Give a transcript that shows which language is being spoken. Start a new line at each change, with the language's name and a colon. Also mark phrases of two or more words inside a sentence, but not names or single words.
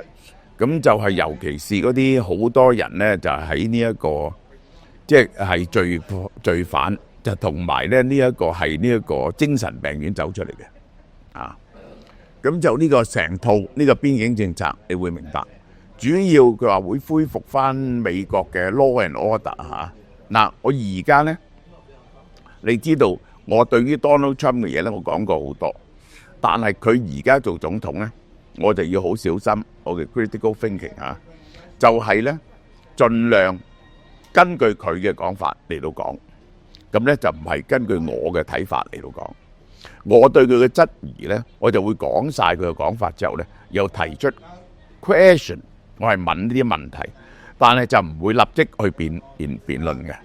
Cantonese: 咁就係尤其是嗰啲好多人咧，就喺呢一個即係罪犯，就同埋咧呢一個係呢一個精神病院走出嚟嘅。咁就呢個成套呢個邊境政策，你會明白。主要佢話會恢復翻美國嘅
English: law and order
Cantonese: 嗱，我而家咧，你知道我對於 Donald Trump 嘅嘢咧，我講過好多，但係佢而家做總統咧，我就要好小心我嘅
English: critical thinking
Cantonese: 就係咧盡量根據佢嘅講法嚟到講，咁咧就唔係根據我嘅睇法嚟到講。我對佢嘅質疑咧，我就會講晒佢嘅講法之後咧，又提出 question。我係問呢啲問題，但係就唔會立即去辯論嘅。